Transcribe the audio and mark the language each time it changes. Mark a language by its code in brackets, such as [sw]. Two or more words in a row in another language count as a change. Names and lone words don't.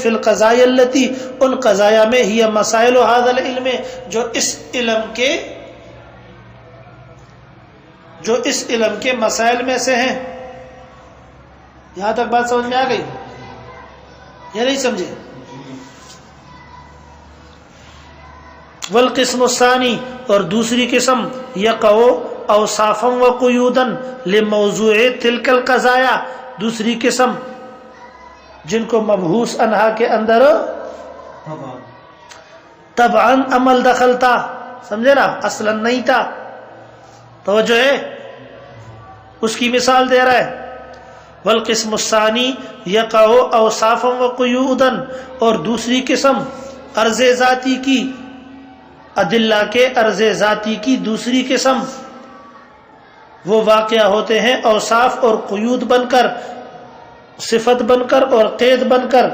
[ar] فی القضایا التی، [ur] ان قضایا میں، [ar] ہی مسائل ھذا العلم، [ur] جو اس علم کے مسائل میں سے ہیں. یہاں تک بات سمجھ میں آ گئی یا نہیں سمجھے؟ [ar] والقسم الثانی، [ur] اور دوسری قسم، [ar] یقع اوصافا وقیودا لموضوع تلک القضایا، [ur] دوسری قسم جن کو [ar] مبحوث عنہا [ur] کے اندر طبعا عمل دخل تھا. سمجھے نا؟ اصلا نہیں تھا. توجہ ہے؟ اس کی مثال دے رہا ہے. [ar] والقسم الثانی یقع اوصافا وقیودا، [ur] اور دوسری قسم عرض ذاتی کی، ادلہ کے عرض ذاتی کی دوسری قسم، وہ واقعہ ہوتے ہیں اوصاف اور قیود بن کر، صفت بن کر اور قید بن کر.